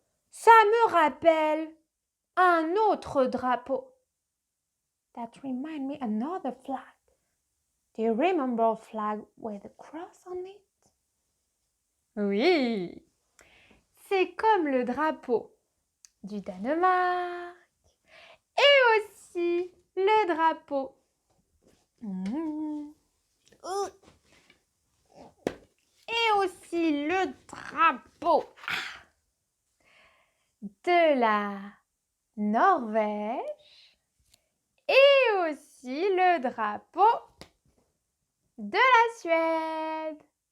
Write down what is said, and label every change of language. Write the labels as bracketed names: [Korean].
[French] Ça me rappelle un autre drapeau. [English] That remind me another flag. Do you remember a flag with a cross on it? [French] Oui. C'est comme le drapeau du Danemark et aussi le drapeau et aussi le le drapeau de la Norvège et aussi le drapeau de la Suède.